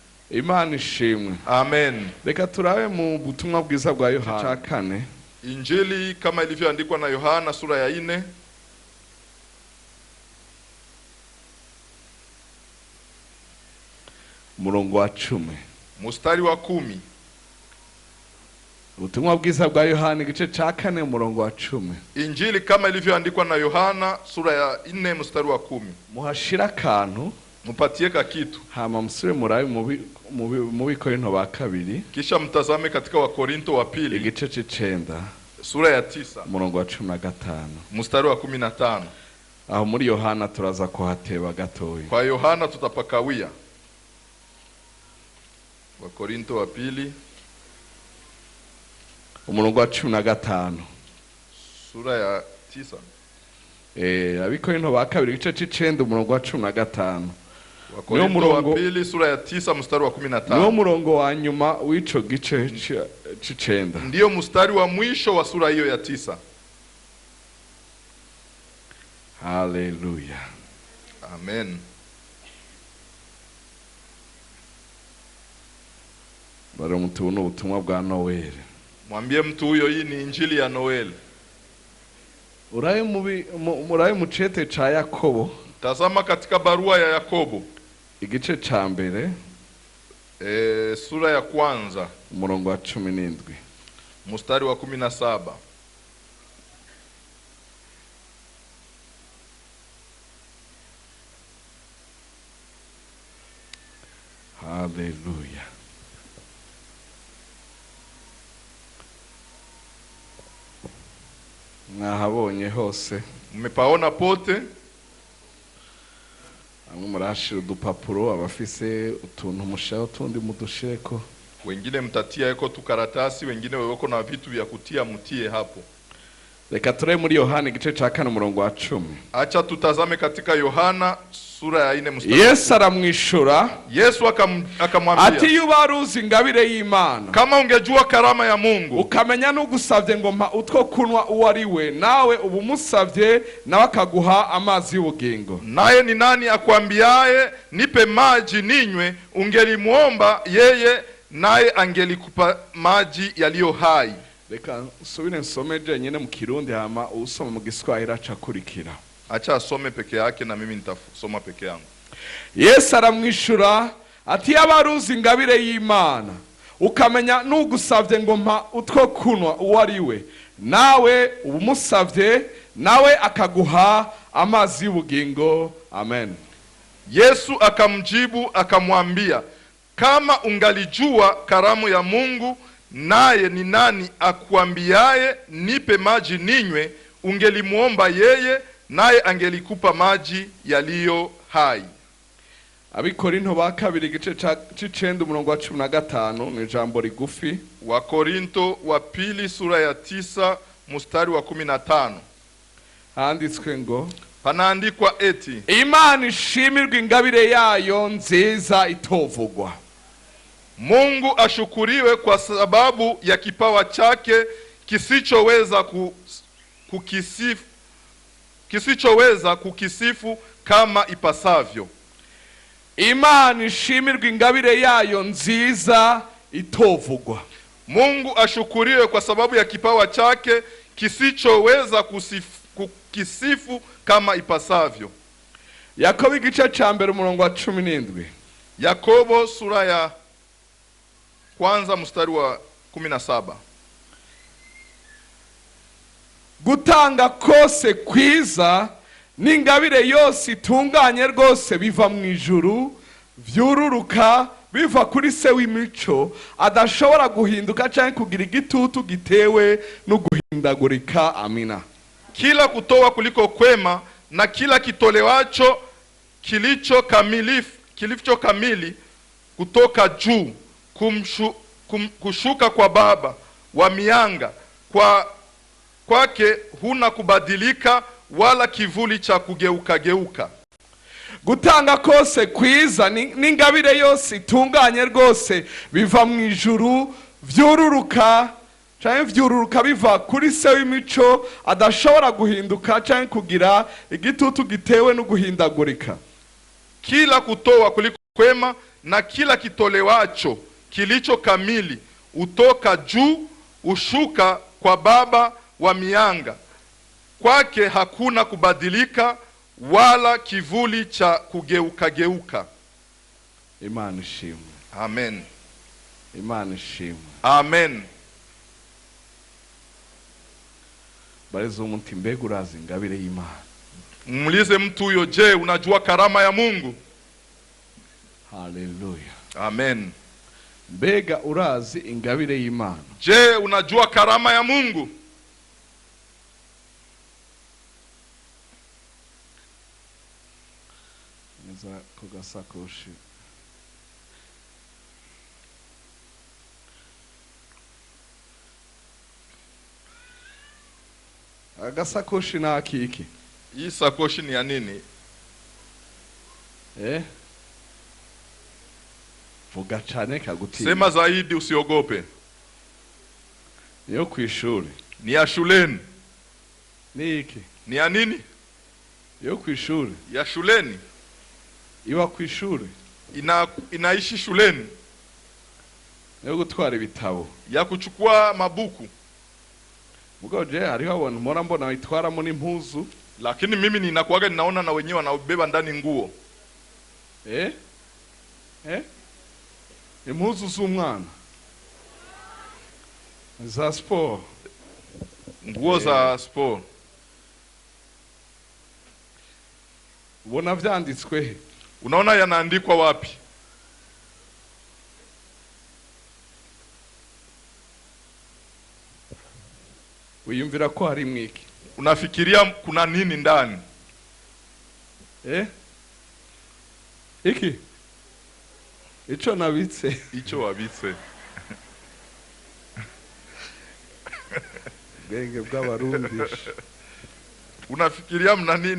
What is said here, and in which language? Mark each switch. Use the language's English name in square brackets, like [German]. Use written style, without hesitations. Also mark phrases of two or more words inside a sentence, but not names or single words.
[Rundi] Imana ishimwe. Amen. Reka turabe mu butumwa bwiza bwa Yohana 4. [Swahili] Injili kama ilivyoandikwa na Yohana sura ya 4. [Rundi] Murongo wa 10. [Swahili] Mstari wa 10. [Rundi] Ubutumwa bwiza bwa Yohana igice ca 4 murongo wa 10. [Swahili] Injili kama ilivyoandikwa na Yohana sura ya 4 mstari wa 10. [Rundi] Muhashira kantu, [Swahili] mupatie ka kitu. [Rundi] Hama musure murabe mu Bikorinto ba 2. [Swahili] Kisha mtazame katika Wakorinto wa 2. [Rundi] Igice c'9. [Swahili] Sura ya 9. [Rundi] Murongo wa 15. [Swahili] Mstari wa 15. [Rundi] Aho muri Yohana turaza kuhateba gatoyi. [Swahili] Kwa Yohana tutapakawia. Wakorinto wa 2. [Rundi] Umurongo wa 15. [Swahili] Sura ya 9. [Rundi] Abikorinto ba 2 igice c'9 umurongo wa 15. [Swahili] Wakorinto wa 2 sura ya 9 mstari wa 15. [Rundi] Niwo murongo wa nyuma w'ico gice c'9. [Swahili] Ndio mstari wa mwisho wa sura hiyo ya 9. Hallelujah. Amen. [Rundi] Bari mtu no ubutumwa bwa Noel. [Swahili] Mwambie mtu huyo hii ni injili ya Noel. [Rundi] Murabe mu cete ca Yakobo. [Swahili] Tazama katika barua ya Yakobo. [Rundi] Igice ca mbere. [Swahili] Sura ya 1. [Rundi] Umurongo wa 17. [Swahili] Mstari wa 17. Hallelujah. [Rundi] Mwahabonye hose. [Swahili] Mmepaona pote. [Rundi] Amwe murashira udupapuro abafise utuntu mushaho tundi mudusheko. [Swahili] Wengine mtatia eko tukaratasi, wengine weweko na vitu vya kutia mutie hapo. [Rundi] Reka ture muri Yohana igice ca 4 murongo wa 10. [Swahili] Acha tutazame katika Yohana sura ya 4 mstari. [Rundi] Yesu aramwishura. [Swahili] Yesu akamwambia, [Rundi] ati Waruzi Ingabire y'Imana. [Swahili] Kama ungejua karama ya Mungu, [Rundi] ukamenya n'ugusavye ngo mpa utwo kunwa uwariwe, nawe ubumusavye nawe akaguha amazi y'ubugingo. [Swahili] Naye ni nani akwambiaye nipe maji ninywe, ungelimuomba yeye naye angelikupa maji yaliyo hai. [Rundi] Reka usubire nsomeje nyene mu Kirundi hama usoma mu Giswahili acakurikira. [Swahili] Acha asome peke yake na mimi nitasoma peke yangu. [Rundi] Yesu aramwishura ati Waruzi Ingabire y'Imana, ukamenya n'ugusavye ngo mpa utwo kunwa uwariwe, nawe ubumusavye nawe akaguha amazi y'ubugingo. Amen. [Swahili] Yesu akamjibu akamwambia, kama ungalijua karamu ya Mungu, naye ni nani akuambiaye nipe maji ninywe, ungelimuomba yeye naye angelikupa maji yaliyo hai. [Rundi] Abikorinto ba 2 igice c'9 umurongo wa 15 ni jambo rigufi. [Swahili] Wakorinto wa 2 sura ya 9 mstari wa 15. [Rundi] Handitswe ngo, [Swahili] panaandikwa eti, [Rundi] Imana ishimirwe ingabire yayo nziza itovugwa. [Swahili] Mungu ashukuriwe kwa sababu ya kipawa chake kisichoweza kukisifu kama ipasavyo. [Rundi] Imana ishimirwe ingabire yayo nziza itovugwa. [Swahili] Mungu ashukuriwe kwa sababu ya kipawa chake kisichoweza kukisifu kama ipasavyo. [Rundi] Yakobo igice ca mbere umurongo wa 17. [Swahili] Yakobo sura ya 1 mstari wa 17. [Rundi] Gutanga kose kwiza n'ingabire yose itunganye rwose biva mu ijuru, vyururuka biva kuri se w'imico, adashobora guhinduka canke kugira igitutu gitewe no guhindagurika. [Swahili] Amina. Kila kutoa kuliko kwema na kila kitolewacho kilicho kamili kutoka juu, kushuka kwa Baba wa mianga, kwake huna kubadilika wala kivuli cha kugeuka. [Rundi] Gutanga kose kwiza n'ingabire yose itunganye rwose biva mu ijuru, vyururuka biva kuri se w'imico, adashobora guhinduka canke kugira igitutu gitewe no guhindagurika. [Swahili] Kila kutoa kuliko kwema, na kila kitolewacho kilicho kamili utoka juu, ushuka kwa Baba wa mianga. Kwake hakuna kubadilika wala kivuli cha kugeuka geuka. [Rundi] Imana ishimwe. Amen. Imana ishimwe. Amen. Barizo umuntu mbega urazi ingabire y'Imana. [Swahili] Muulize mtu huyo, je, unajua karama ya Mungu? Haleluya. Amen. [Rundi] Mbega urazi ingabire y'Imana. [Swahili] Je, unajua karama ya Mungu? [Rundi] Neza kugasakoshi. Agasakoshi na akiki. [Swahili] Hii sakoshi ni ya nini? [Rundi] Vuga cyane kaguti. [Swahili] Sema zaidi, usiogope. [Rundi] Yo kwishuri. [Swahili] Ni ya shuleni. [Rundi] Ni iki? [Swahili] Ni ya nini? [Rundi] Yo kwishuri. [Swahili] Ya shuleni. [Rundi] Iwa kwishuri. [Swahili] Inaishi shuleni. [Rundi] Yo gutwara ibitabo. [Swahili] Ya kuchukua mabuku. [Rundi] Mugo je hariho abantu mbona bitwaramo n'impuzu. [Swahili] Lakini mimi ninakuaga ninaona na wenyewe wanaubeba ndani nguo. [Rundi] Impuzu z'umwana. [Swahili] Za sport. Nguo za sport. [Rundi] Ubona vyanditswe he? [Swahili] Unaona yanaandikwa wapi? [Rundi] Wiyumvira ko hari mwiki? [Swahili] Unafikiria kuna nini ndani? [Rundi] Iki? Icho nabitse. Icho wabitse. Genge bw'abarundi. [Swahili] Unafikiria mna nini?